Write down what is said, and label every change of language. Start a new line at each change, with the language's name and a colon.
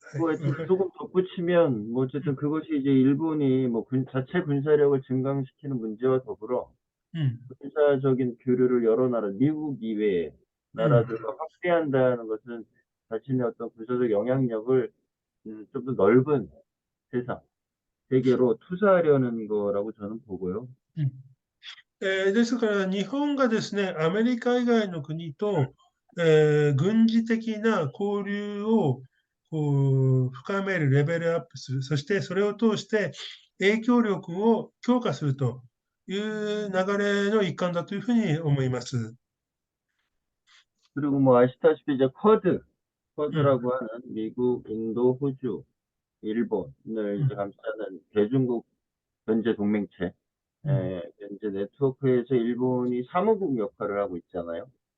Korean: 그거에 조금 덧붙이면, 뭐, 어쨌든 그것이 이제 일본이 뭐 자체 군사력을 증강시키는 문제와 더불어 군사적인 교류를 여러 나라, 미국 이외의 나라들과 확대한다는 것은 자신의 어떤 군사적 영향력을 좀 더 넓은 세상, 세계로 투사하려는 거라고 저는 보고요.
Japanese: ですから、日本がですね、アメリカ以外の国と、軍事的な交流をこう深める、レベルアップする、そしてそれを通して影響力を強化するという流れの一環だというふうに思います。
Korean: 그리고 뭐 아시다시피 이제 쿼드라고 하는 미국, 인도, 호주, 일본을 이제 감싸는 대중국 견제 동맹체, 견제 네트워크에서 일본이 사무국 역할을 하고 있잖아요.